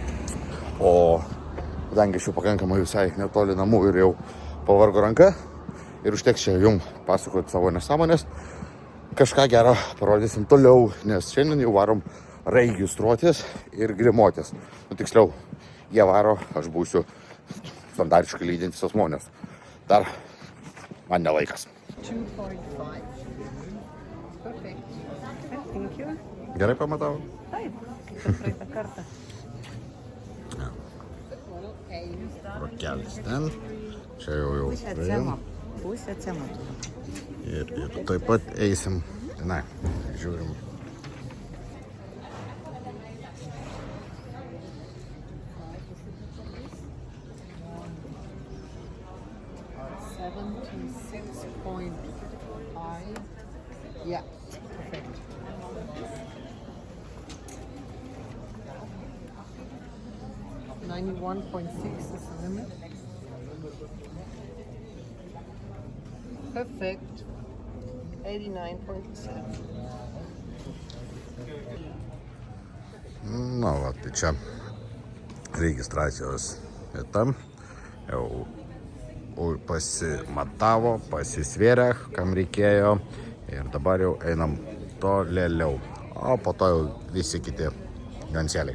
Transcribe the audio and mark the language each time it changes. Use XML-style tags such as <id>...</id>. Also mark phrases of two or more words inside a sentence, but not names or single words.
<lt>O kadangi aš jau pakankamai visai netoli namų ir jau pavargo ranka ir užteks čia jums pasakoti savo nesąmonės. Kažką gero parodysim toliau, nes šiandien jau varom registruotis ir grimuotis. Nu, tiksliau, jie varo, aš būsiu standartiškai lydintis asmuo, nes dar man nelaikas. 2.5.</lt> <en>Perfect. Thank you.</en> <lt>Gerai pamatau? Taip, kaip praeitą kartą. Rokelis ten. Čia jau praėjom. Pusę cemo. Ir taip pat eisim. Na, žiūrim.</lt> <en>Yeah, perfect. $91.6 is the limit. Perfect. 89.7.</en> <lt>Na, va, tai čia registracijos vieta. Jau pasimatavo, pasisvėrė, kam reikėjo. Ir dabar jau einam tolėliau. O po to jau visi kiti ganseliai.</lt>